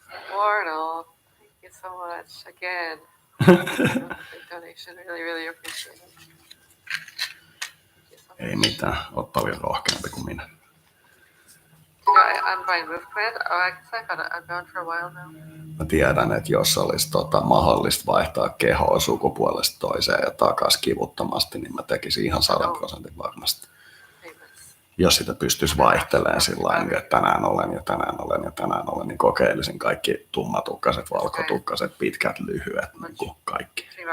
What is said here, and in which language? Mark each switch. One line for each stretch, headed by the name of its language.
English: Portal, thank you so much again. Donation, really appreciate it.
Finnish: Ei mitään, oot paljon rohkeampi kuin minä.
English: Unbind movement. Oh, I guess I've gone for a while now.
Finnish: Mä tiedän, että jos olisi mahdollista vaihtaa kehoa sukupuolesta toiseen ja takaisin kivuttomasti, niin mä tekisin ihan 100% varmasti. Jos sitä pystyisi vaihtelemaan sillä tavalla, että tänään olen ja tänään olen ja tänään olen, niin kokeilisin kaikki tummatukkaset, valkotukkaset, pitkät, lyhyet, niin kuin kaikki.